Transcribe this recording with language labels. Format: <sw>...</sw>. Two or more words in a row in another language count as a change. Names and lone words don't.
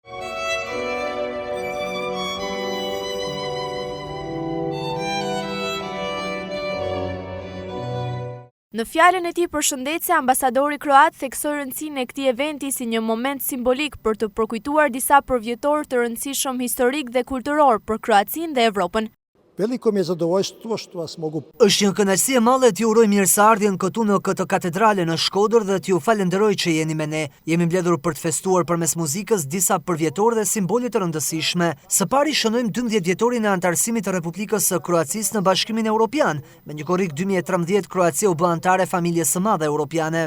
<sq>Në fjalën e tij përshëndetse, ambasadori kroat theksoi rëndësinë e këtij eventi si një moment simbolik për të përkujtuar disa përvjetor të rëndësishëm historik dhe kulturor për Kroacinë dhe Evropën.</sq> <hr>Veliko mi je zadovoljstvo što vas mogu.</hr> <sq>Është një kënaqësi e madhe t'ju uroj mirëseardhjen këtu në këtë katedrale në Shkodër dhe t'ju falenderoj që jeni me ne. Jemi mbledhur për të festuar përmes muzikës disa përvjetor dhe simbole të rëndësishme. Së pari shënojmë 12 vjetorin e antarësimit të Republikës së Kroacisë në Bashkimin Evropian. Me një korrik 2013 Kroacia u bë anëtare e familjes së madhe europiane.</sq>